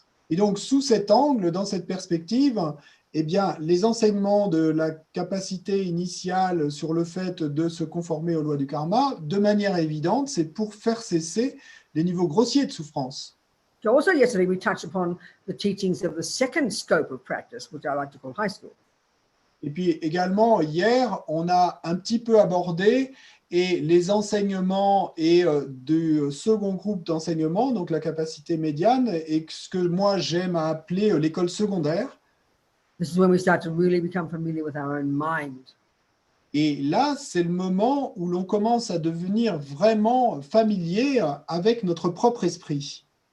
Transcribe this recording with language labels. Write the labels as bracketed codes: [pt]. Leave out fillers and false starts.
[fr] Et donc, sous cet angle, dans cette perspective, les enseignements de la capacité initiale sur le fait de se conformer aux lois du karma, de manière évidente, c'est pour faire cesser les niveaux grossiers de souffrance. [en] So also yesterday we touched upon the teachings of the second scope of practice, which I like to call high school. [fr] Et puis également, hier, on a un petit peu abordé les enseignements du second groupe d'enseignement, donc la capacité médiane, et ce que moi j'aime à appeler l'école secondaire. [en] This is when we start to really become familiar with our own mind. [fr] Et là, c'est le moment où l'on commence à devenir vraiment familier avec notre propre esprit.